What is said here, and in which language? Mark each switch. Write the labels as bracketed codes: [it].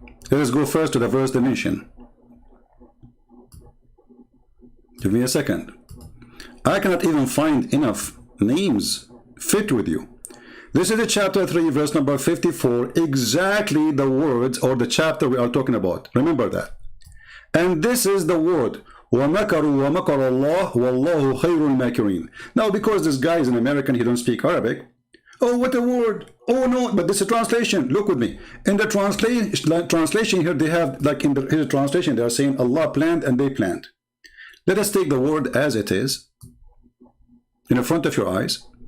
[en] Let us go first to the verse dimension. Give me a second. I cannot even find enough names fit with you. This is the chapter 3, verse number 54, exactly the words or the chapter we are talking about. Remember that. And this is the word, [ar] وَمَكَرُوا وَمَكَرَ اللَّهُ وَاللَّهُ خَيْرُ الْمَاكِرِينَ. [en] Now, because this guy is an American, he don't speak Arabic. Oh, what a word. Oh, no, but this is a translation. Look with me. In the translation here, they have, like in his translation, they are saying Allah planned and they planned. Let us take the word as it is, in the front of your eyes.